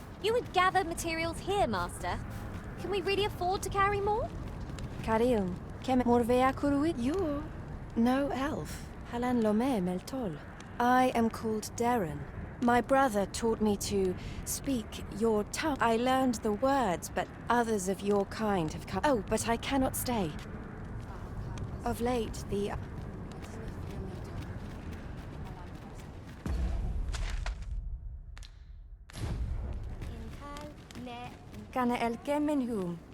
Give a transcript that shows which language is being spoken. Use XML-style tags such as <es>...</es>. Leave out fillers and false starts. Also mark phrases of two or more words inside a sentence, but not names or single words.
<en>You would gather materials here, Master. Can we really afford to carry more? Karim, kem morvea kuruit? You're no elf. Halan lome meltol. I am called Darren. My brother taught me to speak your tongue. I learned the words, but others of your kind have come. Oh, but I cannot stay. Of late, the... Kana el kemenhum.</en>